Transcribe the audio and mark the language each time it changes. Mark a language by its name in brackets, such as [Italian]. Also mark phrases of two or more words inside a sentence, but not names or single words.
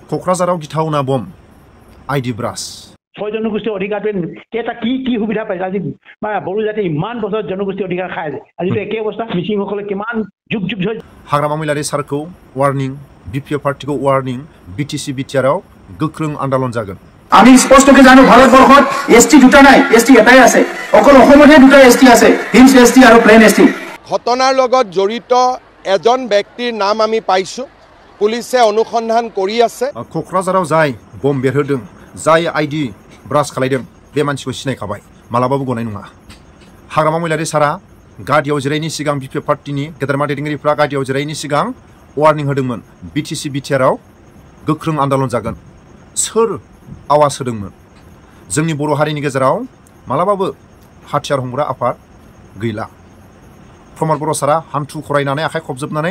[Bodo] क'क्राझाराव गिथावना बम [English] IED blast [Assamese] 6 জনগোষ্ঠীৰ অধিকাৰটো কেইটা কি সুবিধা পাইছে আজি বড়ো জাতি ইমান বছৰ জনগোষ্ঠীৰ অধিকাৰ খাই আছে আজিতো একে অৱস্থা মিচিংসকলে কিমান যুগ যুগ ধৰি [Bodo] हाग्रामा महिलारि सारखौ वार्निं बिपिएफ पार्टीखौ वार्निं बिटिसि बिटिआरआव गोख्रों आन्दोलन जागोन [Assamese] আমি স্পষ্টকৈ জানো ভাৰতবৰ্ষত এসটি দুটা নাই এসটি এটাই আছে অকল অসমতে দুটা এসটি আছে [English] hills ST [Assamese] আৰু [English] plain ST [Assamese] ঘটনাৰ লগত জড়িত এজন ব্যক্তিৰ নাম আমি পাইছো পুলিচে অনুসন্ধান কৰি আছে [Bodo] क'क्राझाराव जाय बम बेरहोदों जाय [English] IED blast [Bodo] खालायदों बे मानसिखौ सिनायखाबाय मालाबाबो गनाय नङा हाग्रामा महिलारि सारा गादियाव जिरायनि सिगां बिपिएफ पार्टीनि गेदेरमा दैदेनगिरिफ्रा गादियाव जिरायनि सिगां वार्निं होदोंमोन बिटिसि बिटिआरआव गोख्रों आन्दोलन जागोन सोर आवाज होदोंमोन जोंनि बर' हारिनि गेजेराव मालाबाबो हाथियार हमग्रा आफाद गैला प्रमद बर' सारा हान्थु खरायनानै आखाइ खबजोबनानै